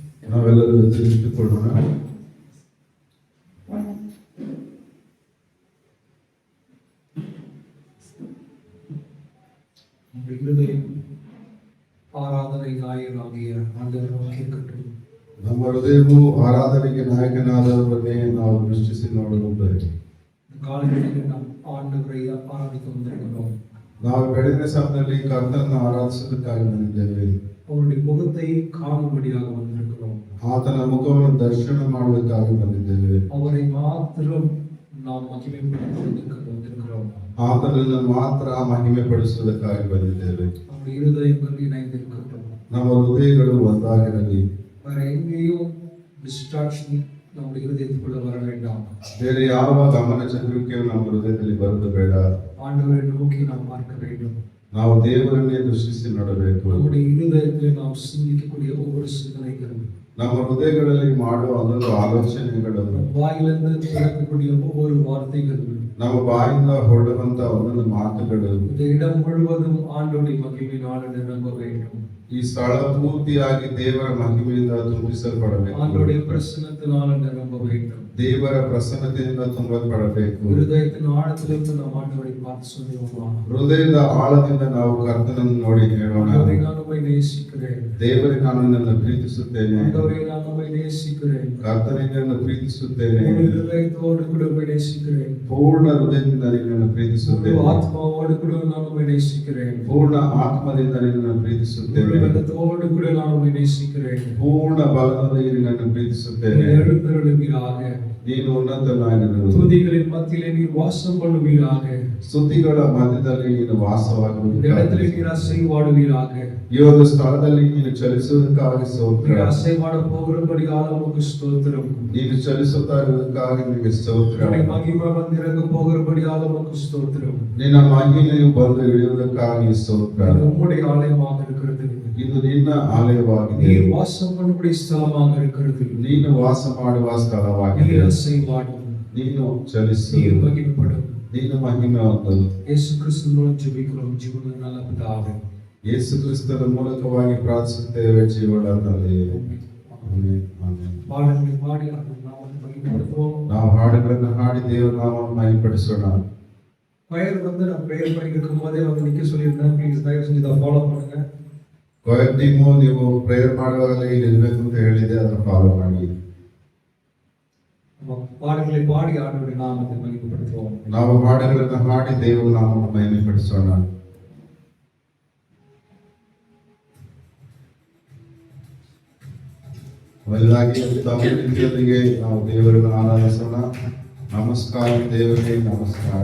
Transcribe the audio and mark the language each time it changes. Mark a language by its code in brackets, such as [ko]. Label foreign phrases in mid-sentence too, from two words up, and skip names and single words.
[kn] ನಾವೆಲ್ಲರೂ ತಿಳಿದುಕೊಳ್ಳೋಣ. [ta] ஆராதனை நாயகனாகிய ஆண்டவர் நோக்கி கட்டும். [kn] ನಮ್ಮ ಹೃದಯವು ಆರಾಧನೆಗೆ ನಾಯಕನಾದವರನ್ನೇ ನಾವು ದೃಷ್ಟಿಸಿ ನೋಡುತ್ತೇವೆ. [ta] காலையில் நாம் ஆண்டவரை ஆராதிக்க வந்திருக்கிறோம். [kn] ನಾವು ಬೆಳಗಿನ ಸಮಯದಲ್ಲಿ ಕರ್ತನನ್ನು ಆರಾಧಿಸುವುದಕ್ಕಾಗಿ ಬಂದಿದ್ದೇವೆ. [ta] அவருடைய முகத்தை காணும்படியாக வந்திருக்கிறோம். [kn] ಆತನ ಮುಖವನ್ನು ದರ್ಶನ ಮಾಡುವುದಕ್ಕಾಗಿ ಬಂದಿದ್ದೇವೆ. [ta] அவரை மாத்திரம் நாம் மகிமைப்படுத்துவதற்கு வந்திருக்கிறோம். [kn] ಆತನನ್ನು ಮಾತ್ರ ಮಹಿಮೆ ಪಡಿಸುವುದಕ್ಕಾಗಿ ಬಂದಿದ್ದೇವೆ. [ta] நம்முடைய இருதயங்கள் இணைந்திருக்கட்டும். [kn] ನಮ್ಮ ಹೃದಯಗಳು ಒಂದಾಗಿರಲಿ. [ta] வேற எங்கேயும் டிஸ்ட்ராக்ஷன் நம்முடைய இருதயத்துக்குள்ள வர வேண்டாம். [kn] ಬೇರೆ ಯಾವ ಗಮನ ಚದುರಿಕೆಯು ನಮ್ಮ ಹೃದಯದಲ್ಲಿ ಬರುವುದು ಬೇಡ. [ta] ஆண்டவரை நோக்கி நாம் பார்க்க வேண்டும். [kn] ನಾವು ದೇವರನ್ನೇ ದೃಷ್ಟಿಸಿ ನೋಡಬೇಕು. [ta] நம்முடைய இருதயத்தில் நாம் சிந்திக்கக்கூடிய ஒவ்வொரு சிந்தனைகளும், [kn] ನಮ್ಮ ಹೃದಯಗಳಲ್ಲಿ ಮಾಡುವ ಒಂದೊಂದು ಆಲೋಚನೆಗಳು, [ta] வாயிலிருந்து பிறக்கக்கூடிய ஒவ்வொரு வார்த்தைகளும், [kn] ನಮ್ಮ ಬಾಯಿಂದ ಹೊರಡುವಂತ ಒಂದೊಂದು ಮಾತುಗಳು [ta] இந்த இடம் முழுவதும் ஆண்டவருடைய மகிமையினால் நிரம்ப வேண்டும். [kn] ಈ ಸ್ಥಳ ಪೂರ್ತಿಯಾಗಿ ದೇವರ ಮಹಿಮೆಯಿಂದ ತುಂಬಿಸಲ್ಪಡಬೇಕು. [ta] ஆண்டவருடைய பிரசன்னத்தினால நிரம்ப வேண்டும். [kn] ದೇವರ ಪ್ರಸನ್ನತೆಯಿಂದ ತುಂಬಲ್ಪಡಬೇಕು. [ta] ಹೃದಯத்தின் ஆழத்திலிருந்து நாம் ஆண்டவரை பார்த்து சொல்லுவோமா? [kn] ಹೃದಯದ ಆಳದಿಂದ ನಾವು ಕರ್ತನನ್ನು ನೋಡಿ ಹೇಳೋಣ, [ta] ஆண்டவரை நான் உம்மை நேசிக்கிறேன். [kn] ದೇವರೇ ನಾನು ನಿನ್ನನ್ನು ಪ್ರೀತಿಸುತ್ತೇನೆ. [ta] ஆண்டவரை நான் உம்மை நேசிக்கிறேன். [kn] ಕರ್ತನೇ ನಿನ್ನನ್ನು ಪ್ರೀತಿಸುತ್ತೇನೆ. [ta] முழு இதயத்தோடு கூட உம்மை நேசிக்கிறேன். [kn] ಪೂರ್ಣ ಹೃದಯದಿಂದ ನಿನ್ನನ್ನು [ta] முழு [kn] ಪ್ರೀತಿಸುತ್ತೇನೆ. [ta] ஆத்மாவோடு கூட நான் உம்மை நேசிக்கிறேன். [kn] ಪೂರ್ಣ ಆತ್ಮದಿಂದ ನಿನ್ನನ್ನು ಪ್ರೀತಿಸುತ್ತೇನೆ. [ta] முழு பலத்தோடு கூட நான் உம்மை நேசிக்கிறேன். [kn] ಪೂರ್ಣ ಬಲದಿಂದ ನಿನ್ನನ್ನು ಪ್ರೀತಿಸುತ್ತೇನೆ. [ta] எழுந்தருளுவீராக. [kn] ನೀನು ಉನ್ನತನಾಗಿರು. [ta] துதிகளின் மத்தியிலே நீர் வாசம் பண்ணுவீராக. [kn] ಸ್ತುತಿಗಳ ಮಧ್ಯದಲ್ಲಿ ನೀನು ವಾಸವಾಗುವುದಕ್ಕಾಗಿ, [ta] இந்த இடத்திலே நீர் அசைவாடுவீராக. [kn] ಈ ಒಂದು ಸ್ಥಳದಲ್ಲಿ ನೀನು ಚಲಿಸುವುದಕ್ಕಾಗಿ ಸ್ತೋತ್ರ. [ta] நீர் அசைவாட போகிறபடியால் உமக்கு ஸ்தோத்திரம். [kn] ನೀನು ಚಲಿಸುತ್ತಾ ಇರುವುದಕ್ಕಾಗಿ ನಿನಗೆ ಸ್ತೋತ್ರ. [ta] உம்முடைய மகிமை வந்திறங்க போகிறபடியால் உமக்கு ஸ்தோத்திரம். [kn] ನಿನ್ನ ಮಹಿಮೆಯು ಬಂದು ಇಳಿಯುವುದಕ್ಕಾಗಿ ಸ್ತೋತ್ರ. [ta] இது உம்முடைய ஆலயமாக இருக்கிறது. [kn] ಇದು ನಿನ್ನ ಆಲಯವಾಗಿದೆ. [ta] நீர் வாசம் பண்ணும்படி ஸ்தலமாக இருக்கிறது. [kn] ನೀನು ವಾಸ ಮಾಡುವ ಸ್ಥಳವಾಗಿದೆ. [ta] நீர் அசைவாடும். [kn] ನೀನು ಚಲಿಸು. [ta] நீர் மகிமைப்படும். [kn] ನೀನು ಮಹಿಮೆ ಹೊಂದು. [ta] இயேசு கிறிஸ்துவின் மூலம் ஜெபிக்கிறோம் ஜீவனுள்ள நல்ல பிதாவே. [kn] ಯೇಸು ಕ್ರಿಸ್ತನ ಮೂಲಕವಾಗಿ ಪ್ರಾರ್ಥಿಸುತ್ತೇವೆ ಜೀವನ ತಂದೆಯೇ. ಆಮೆನ್. ಆಮೆನ್. [ta] பாடல்களை பாடி அவர் நாமத்தை மகிமைப்படுத்துவோம். [kn] ನಾವು ಹಾಡುಗಳನ್ನು ಹಾಡಿ ದೇವರ ನಾಮವನ್ನು ಮಹಿಮೆಪಡಿಸೋಣ. [ta] கொயர் வந்து நான் ப்ரேயர் பண்ணிட்டு இருக்கும்போதே வந்து நிக்க சொல்லியிருந்தேன். ப்ளீஸ் தயவு செஞ்சு இதை ஃபாலோ பண்ணுங்க. [kn] ಕೊಯರ್ ಟೀಮು ನೀವು ಪ್ರೇಯರ್ ಮಾಡುವಾಗಲೇ ಇಲ್ಲಿ ಇರಬೇಕು ಅಂತ ಹೇಳಿದೆ, ಅದನ್ನು ಫಾಲೋ ಮಾಡಿ. [ta] பாடல்களை பாடி ஆண்டவருடைய நாமத்தை மகிமைப்படுத்துவோம். [kn] ನಾವು ಹಾಡುಗಳನ್ನು ಹಾಡಿ ದೇವರ ನಾಮವನ್ನು ಮಹಿಮೆಪಡಿಸೋಣ. ಮೊದಲಾಗಿ ತಮಿಳಿನೊಂದಿಗೆ ನಾವು ದೇವರನ್ನು ಆರಾಧಿಸೋಣ. ನಮಸ್ಕಾರ ದೇವರೇ, ನಮಸ್ಕಾರ.